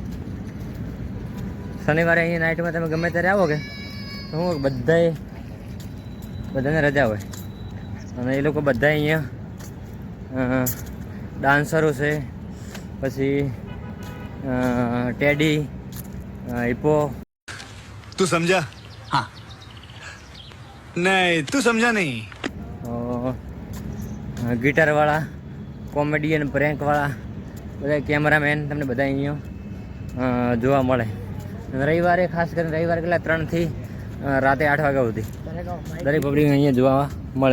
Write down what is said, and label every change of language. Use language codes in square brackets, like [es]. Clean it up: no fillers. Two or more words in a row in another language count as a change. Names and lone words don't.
[gu] શનિવારે અહીંયા નાઇટમાં તમે ગમે ત્યારે આવો કે તો હું બધાને રજા હોય અને એ લોકો બધા અહીંયા ડાન્સરો છે, પછી ટેડી, હિપો. [hi] तू समझा? हाँ नहीं तू समझा नहीं. [gu] ગિટારવાળા, કોમેડિયન, પ્રેન્કવાળા, બધા કેમેરામેન તમને બધા અહીંયા જોવા મળે. અને રવિવારે ખાસ કરીને રવિવારે કેટલા 3 થી રાતે 8 વાગ્યા સુધી ત્યારે કહો દરેક પબ્લિક અહીંયા જોવા મળે.